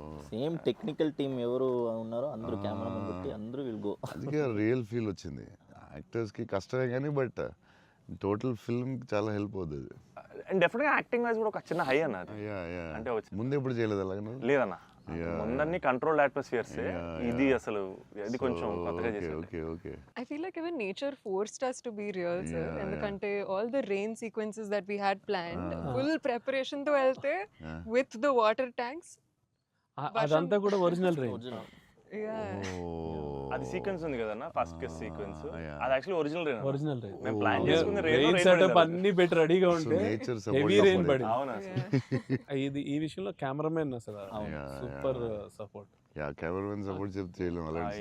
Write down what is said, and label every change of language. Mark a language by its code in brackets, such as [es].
[te] Same technical team ఎవరు ఉన్నారో అందరూ కెమెరామెన్ పెట్టి అందరూ విల్ గో. అందుకే రియల్ ఫీల్ వచ్చింది. యాక్టర్స్కి కష్టమే కానీ బట్ టోటల్ ఫిల్మ్ చాలా హెల్ప్ అవుతుంది. అండ్ డెఫినెట్గా యాక్టింగ్ వైజ్ కూడా ఒక చిన్న హై అన్న అది. అంటే ముందు ఎప్పుడు చేయలేదు అలాగే నువ్వు? లేదన్న, ముందన్ని కంట్రోల్డ్ అట్మాస్ఫియర్స్. ఇది అసలు ఇది కొంచెం కొత్తగా చేసాడు. Okay [en] I feel like even nature forced us to be real, sir. [te] ఎందుకంటే [en] all the rain sequences that we had planned, full preparation [te] తో వెళ్తే [en] with the water tanks. [te] అదంతా కూడా ఒరిజినల్ రేంజ్. Yeah. అది సీక్వెన్స్ ఉంది కదన్న, ఫస్ట్ కిస్ సీక్వెన్స్. అది actually original. Original range. మేము ప్లాన్ చేసుకుంది రెయిన్ సెటప్ అన్ని పెట్టి రెడీగా ఉంటే నేచర్ హెవీ రెయిన్ పడింది. అవునా? ఇది ఈ విషయంలో కెమెరామెన్ అసలు super support. Yeah cameraman support చెప్తే చేయలేము అలాంటి.